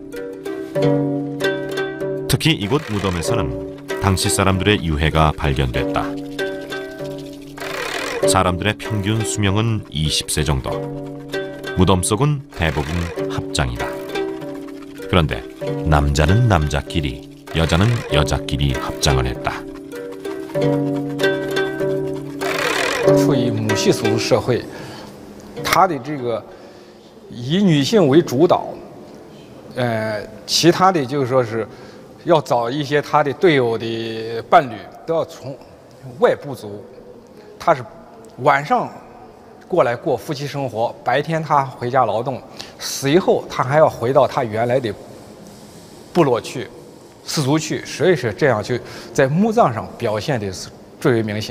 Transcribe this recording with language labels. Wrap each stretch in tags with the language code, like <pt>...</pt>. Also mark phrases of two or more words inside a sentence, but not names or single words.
<ko>특히 이곳 무덤에서는 당시 사람들의 유해가 발견됐다. 사람들의 평균 수명은 20세 정도. 무덤 속은 대부분 합장이다. 그런데 남자는 남자끼리, 여자는 여자끼리 합장을 했다.</ko> <zh>处于母系族社会，它的这个以女性为主导，其他的就是说是要找一些他的队友的伴侣都要从外部族，他是晚上过来过夫妻生活，白天他回家劳动，死以后他还要回到他原来的部落去、氏族去，所以说这样就在墓葬上表现的是最为明显。</zh>